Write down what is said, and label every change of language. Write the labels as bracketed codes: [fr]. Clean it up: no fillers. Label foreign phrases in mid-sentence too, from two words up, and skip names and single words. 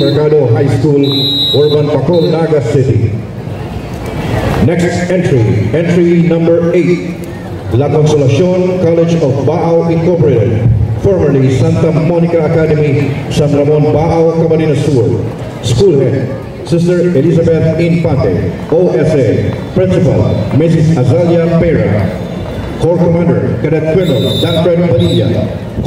[en] Mercado High School, Urban Pacul, Naga City. Next entry, entry number 8, La Consolacion College of Baao Incorporated, formerly Santa Monica Academy, San Ramon, Baao, Camarines Sur. School Head, Sister Elizabeth Infante. OSA, Principal, Mrs. Azalia Pera. Corps Commander, Cadet Colonel Danfred Padilla.